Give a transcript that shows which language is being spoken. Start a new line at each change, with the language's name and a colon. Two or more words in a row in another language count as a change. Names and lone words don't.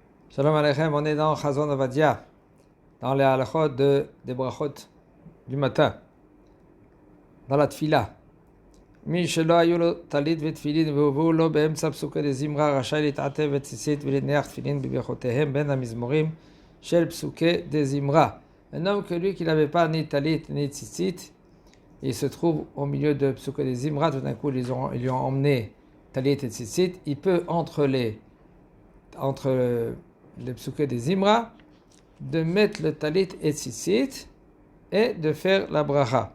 Hebrew: שלום עליכם,
French: on est dans Chazon Avadia, dans les halachot des brachot du matin, dans la tfila.
Hebrew: מי שלא היו לו טלית ותפילין והובאו לו באמצע פסוקי דזמרה רשאי להתעטף בציצית ולהניח תפילין בברכותיהם בין המזמורים של פסוקי דזמרה.
French: Un homme que lui qui n'avait pas ni talit ni tzitzit, il se trouve au milieu de
Hebrew: פסוקי דזמרה,
French: tout d'un coup ils lui ont emmené talit et tzitzit, il peut entre les
Hebrew: פסוקי דזמרה
French: de mettre le talit et tzitzit et de faire la bracha.